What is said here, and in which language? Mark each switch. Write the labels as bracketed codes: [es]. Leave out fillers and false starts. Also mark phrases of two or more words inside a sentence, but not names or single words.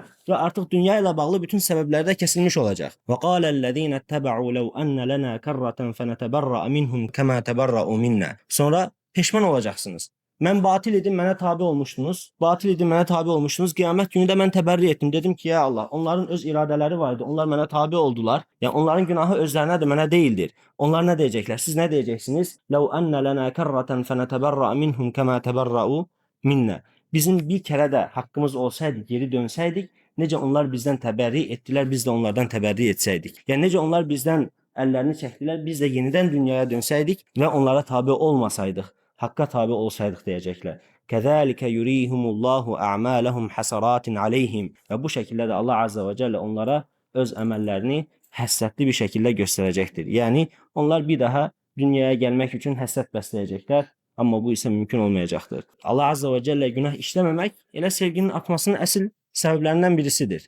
[tr] Ve artık dünya ile bağlı bütün sebepler de kesilmiş olacak. [ar] وقال الذين اتبعوا لو أن لنا كرة فنتبرأ منهم كما تبرءوا منا. [tr] Sonra pişman olacaksınız. Ben batil idim, bana tabi olmuştunuz. Batil idim, bana tabi olmuştunuz. Kıyamet günü de ben teberri ettim. Dedim ki [ar] يا الله, [tr] onların öz iradeleri vardı. Onlar bana tabi oldular. Yani onların günahı özlerine de bana değildir. Onlar ne diyecekler? Siz ne diyeceksiniz? [ar] لَوْ أَنَّ لَنَا كَرَّةً فَنَتَبَرَّأَ مِنْهُمْ كَمَا تَبَرَّأُوا minna. [tr] Bizim bir kere de hakkımız olsaydı, geri dönseydik, nece onlar bizden teberri ettiler, biz de onlardan teberri etseydik. Yani nece onlar bizden ellerini çektiler, biz de yeniden dünyaya dönseydik ve onlara tabi olmasaydık, hakka tabi olsaydık diyecekler. [ar] كَذَٰلِكَ يُرِيهُمُ اللّٰهُ أَعْمَالَهُمْ حَسَرَاتٍ عَلَيْهِمْ. [tr] Ve bu şekilde de Allah [ar] عز وجل [tr] onlara öz emellerini həssətli bir şekilde gösterecektir. Yani onlar bir daha dünyaya gelmek için həssət besleyecekler. Ama bu ise mümkün olmayacaktır. Allah [ar] عز وجل [tr] günah işlememek ile sevginin artmasının asıl sebeplerinden birisidir.